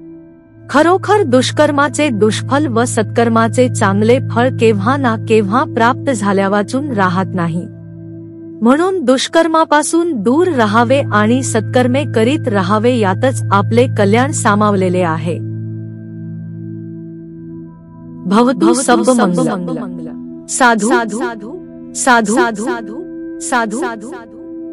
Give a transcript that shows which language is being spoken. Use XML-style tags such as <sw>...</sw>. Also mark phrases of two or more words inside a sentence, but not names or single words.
<mr>खरोखर दुष्कर्माचे दुष्फल व सत्कर्माचे चांगले फळ केव्हा ना केव्हा प्राप्त झाल्यावाचून राहत नाही. म्हणून दुष्कर्मापासून दूर राहावे आणि सत्कर्मे करीत राहावे यातच आपले कल्याण सामावलेले आहे.</mr> <sa>भवतु सर्वमंगलम्.</sa> <pi>साधु साधु साधु साधु साधु साधु.</pi>